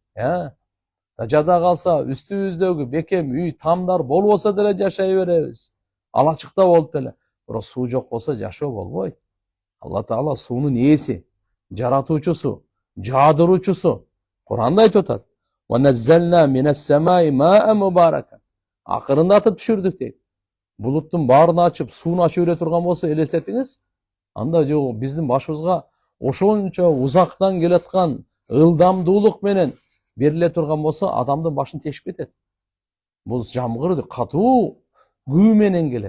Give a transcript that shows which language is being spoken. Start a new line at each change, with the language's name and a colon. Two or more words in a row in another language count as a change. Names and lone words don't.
Kyrgyz: Жада калса үстүбүздөгү бекем үй, тамдар болбосо деле жашай беребиз. Алачыкта болуп деле. Бирок суу жок болсо жашоо болбойт. Алла таала суунун ээси, жаратуучусу, жаадыруучусу. Кур'анда айтып атат.
Arabic: ونزلنا من السماء ماء مباركا.
Kyrgyz: Акырындатып түшүрдүк дейт. Булуттун баарын ачып, сууну ачып бере турган болсо элестетиңиз, анда жок биздин башыбызга ошончо узактан келаткан ылдамдуулук менен бериле турган болсо адамдын башын тешип кетет. Бул жамгыр катуу күү менен келет.